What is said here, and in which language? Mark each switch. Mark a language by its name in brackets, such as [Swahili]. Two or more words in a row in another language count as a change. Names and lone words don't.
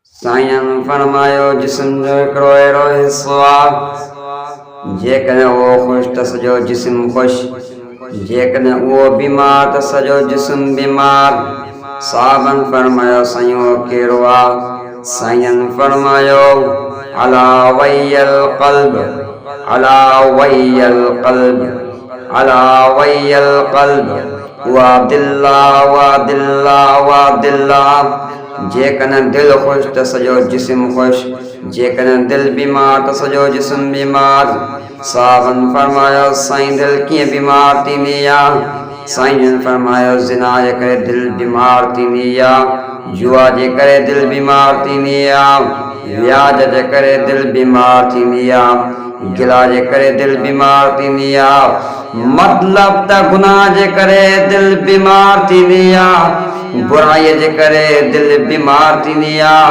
[Sindhi] साईं फरमायो जिस्म जो हिकिड़ो अहिड़ो हिस्सो आहे जेकॾहिं उहो ख़ुशि त सॼो जिस्म ख़ुशि, जेकॾहिं उहो बीमार त सॼो जिस्म बीमार। साहबनि फरमायो साईं उहो कहिड़ो आहे? [Arabic] साईं फरमायो ألا وهي القلب، ألا وهي القلب، ألا وهي القلب, [Sindhi] उहा दिल आहे, उहा दिल आहे, उहा दिल आहे। जेकॾहिं दिलि ख़ुशि त सॼो जिस्म ख़ुशि, जेकॾहिं दिलि बीमार त सॼो जिस्म बीमार। साहबनि फरमायो साईं दिलि कीअं बीमार थींदी आहे? साईं जन फरमायो ज़िना जे करे दिलि बीमार थींदी आहे, जुआ जे करे दिलि बीमार थींदी आहे, व्याज जे करे दिलि बीमार थींदी आहे, गिला जे करे दिलि बीमार थींदी आहे, मतलब त गुनाह जे करे दिलि बीमार थींदी आहे, बुराईअ जे करे दिलि बीमार थींदी आहे।